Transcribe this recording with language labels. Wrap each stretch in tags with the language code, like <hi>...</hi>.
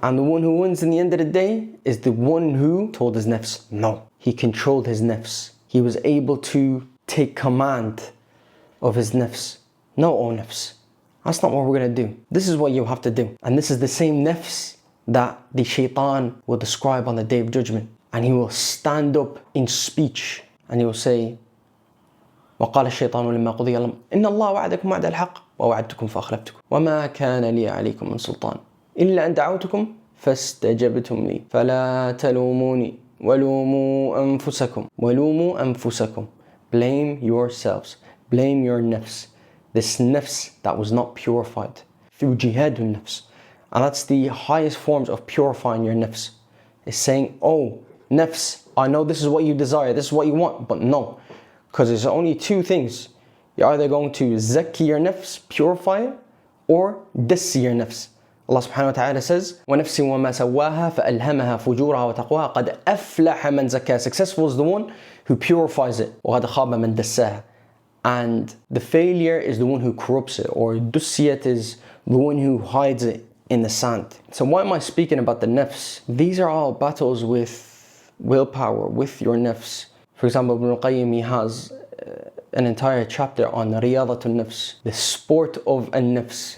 <en>And the one who wins in the end of the day is the one who told his nafs no. He controlled his nafs. He was able to take command of his nafs. No, oh nafs. That's not what we're going to do. This is what you have to do. And this is the same nafs that the shaitan will describe on the day of judgment. And he will stand up in speech and he will say,</en> <ar>وقال الشيطان لما قضي الأمر إن الله وعدكم وعد الحق ووعدتكم فأخلفتكم وما كان لي عليكم من سلطان إلا أن دعوتكم فاستجبتم لي فلا تلوموني ولوموا أنفسكم.</ar> <en>Blame yourselves. Blame your nafs. This nafs that was not purified through jihadun nafs. And that's the highest forms of purifying your nafs. Is saying, oh nafs, I know this is what you desire, this is what you want, but no. Because there's only two things. You're either going to zakki your nafs, purify it, or dassi your nafs.</en> <ar>Allah subhanahu wa ta'ala says, وَنَفْسٍ وَمَا سَوَّاهَا فَأَلْهَمَهَا فُجُورَهَا وَتَقْوَاهَا قَدْ أَفْلَحَ مَنْ زَكَّاهَا.</ar> <en>Successful is the one who purifies it.</en> <ar>وَقَدْ خَابَ مَنْ دَسَّاهَا.</ar> <en>And the failure is the one who corrupts it, or dussiyat is the one who hides it in the sand. So why am I speaking about the nafs? These are all battles with willpower, with your nafs. For example, Ibn al-Qayyim, he has an entire chapter on riyadatul nafs, the sport of an-nafs.</en>